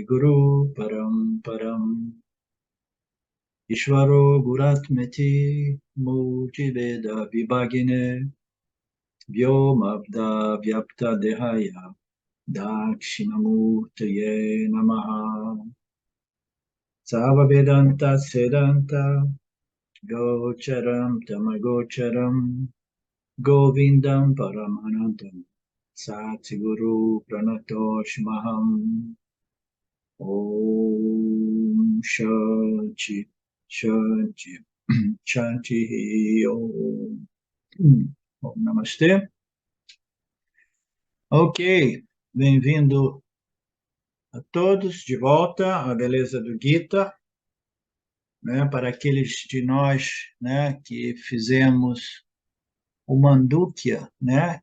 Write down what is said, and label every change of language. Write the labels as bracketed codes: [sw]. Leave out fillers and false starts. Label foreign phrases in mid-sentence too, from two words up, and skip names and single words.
[sa] Guru Paramparam Ishvaro Guratmeti Murtiveda Vibhagine Vyomabda Vyapta Dehaya Dakshinamurtaye Namaha Sava Vedanta Sedanta Gocharam Tamagocharam Govindam Paramanandam Satsiguru Pranatoshmaham Om Shanti Shanti Shanti Om Om Namastê. [pt] Ok, bem-vindo a todos de volta à beleza do Gita, né, para aqueles de nós, né, que fizemos o Mandukya, né?